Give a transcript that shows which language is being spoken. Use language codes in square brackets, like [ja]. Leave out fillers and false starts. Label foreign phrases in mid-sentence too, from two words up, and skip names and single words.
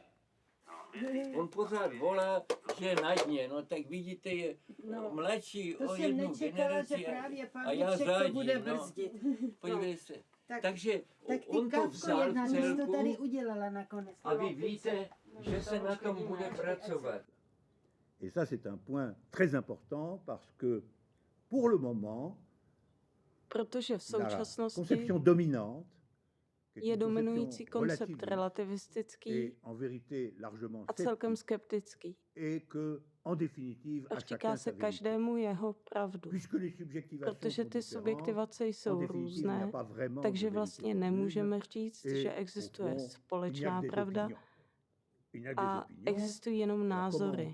[cs] On pořád volá, že je na dně, no tak vidíte, je mladší o jednu generaci a já řádím, to bude brzdit. Podívej se. Takže tak on to vzal v celku to tady udělala nakonec. A vy víte, že se na tom bude pracovat. [fr] Et ça, c'est un point très important parce que, pour le moment, [cs] protože v současnosti [fr] conception dominante [cs] je dominující koncept relativistický a celkem skeptický. A říká se každému jeho pravdu. Protože ty subjektivace jsou různé, takže vlastně nemůžeme říct, že existuje společná pravda, a existují jenom názory.